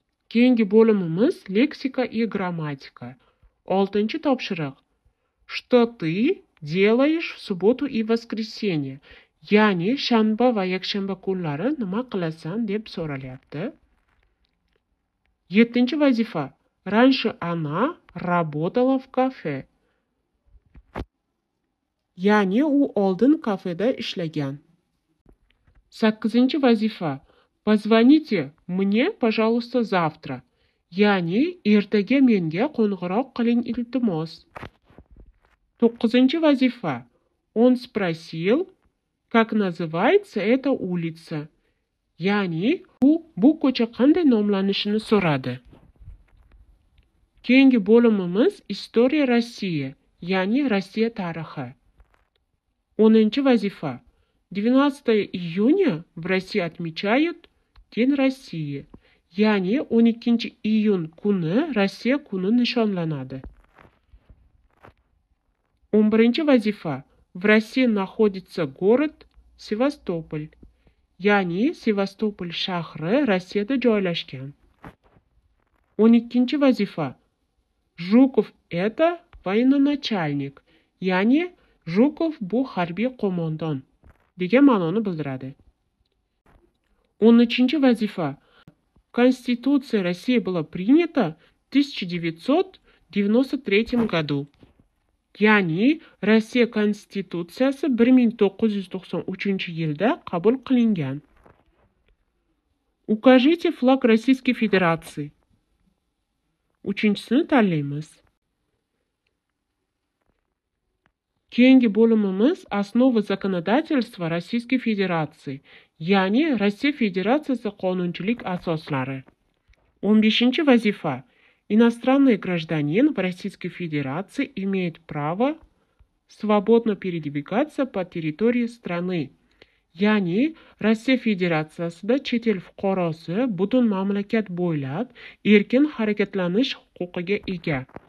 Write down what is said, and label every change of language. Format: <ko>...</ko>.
<uz>Keyingi bo'limimiz leksika и грамматика. 6-chi topshiriq.</uz> <ru>Что ты делаешь в субботу и воскресенье?</ru> <uz>Ya'ni, shanba va yakshanba kunlari nima qilasan deb so'ralyapti. 7-chi vazifa.</uz> <ru>Раньше она работала в кафе.</ru> <uz>Ya'ni, u oldin kafeda ishlagan. 8-chi vazifa.</uz> <ru>Позвоните мне, пожалуйста, завтра.</ru> <uz>Ya'ni, ertaga menga qo'ng'iroq qiling iltimos. 9-chi vazifa.</uz> <ru>Он спросил, как называется эта улица.</ru> <uz>Ya'ni, bu ko'cha qanday nomlanishini so'radi. Keyingi bo'limimiz История России, ya'ni Rossiya tarixi. 10-chi vazifa.</uz> <ru>12 июня в России отмечают День России.</ru> <uz>Ya'ni, 12 iyun kuni Rossiya kuni nishonlanadi. 11-chi vazifa.</uz> <ru>В России находится город Севастополь.</ru> <uz>Ya'ni, Sevastopol shahri Rossiyada joylashgan. 12-chi vazifa.</uz> <ru>Жуков это военачальник.</ru> <uz>Ya'ni, Жуков bu harbiy qo'mondon degan ma'noni bildiradi. 13-chi vazifa.</uz> <ru>Конституция России была принята в 1993 году.</ru> <uz>Ya'ni, Rossiya konstitutsiyasi 1993 yilda qabul qilingan.</uz> <ru>Укажите флаг Российской Федерации.</ru> <uz>Uchinchisini tanlaymiz. Keyingi bo'limimiz Основы законодательства Российской Федерации, ya'ni Rossiya Federatsiyasi qonunchilik asoslari. 15-chi vazifa.</uz> <ru>Иностранный гражданин в Российской Федерации имеет право свободно передвигаться по территории страны.</ru> <uz>Ya'ni, Rossiya Federatsiyasida chet el fuqarosi butun mamlakat bo'ylab erkin harakatlanish huquqiga ega.</uz>